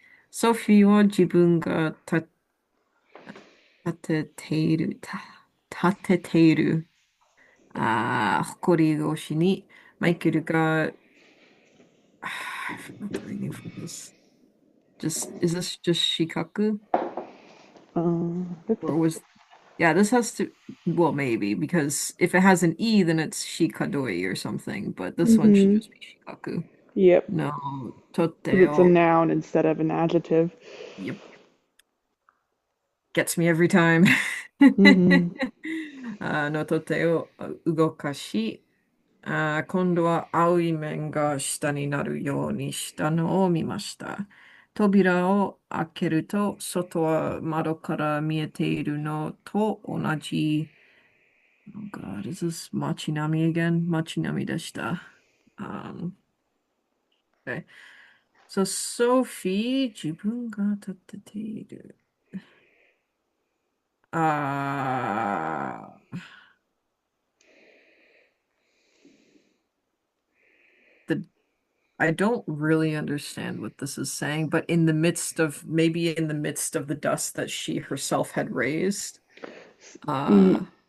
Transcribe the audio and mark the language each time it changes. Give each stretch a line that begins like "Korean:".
Japanese: ソフィーは自分が立てている、立てている、誇り越しに、マイケルが、
English: I forgot the reading for this. Is this just Shikaku? Or yeah, this has to, well, maybe, because if it has an E, then it's Shikadoi or something, but this one should Mm-hmm. just be Shikaku. Yep. No, Because it's a noun instead of an adjective. Yep. Gets me every time. Mm-hmm.
Japanese: のとてを動かし、今度は青い面が下になるようにしたのを見ました。扉を開けると、外は窓から見えているのと同じ。
English: Oh God, is this Machinami again?
Japanese: Machinami でした。
English: Okay. So, Sophie,
Japanese: 自分が立てている。
English: あー the I don't really understand what this is saying, but maybe in the midst of the dust that she herself had raised, uh,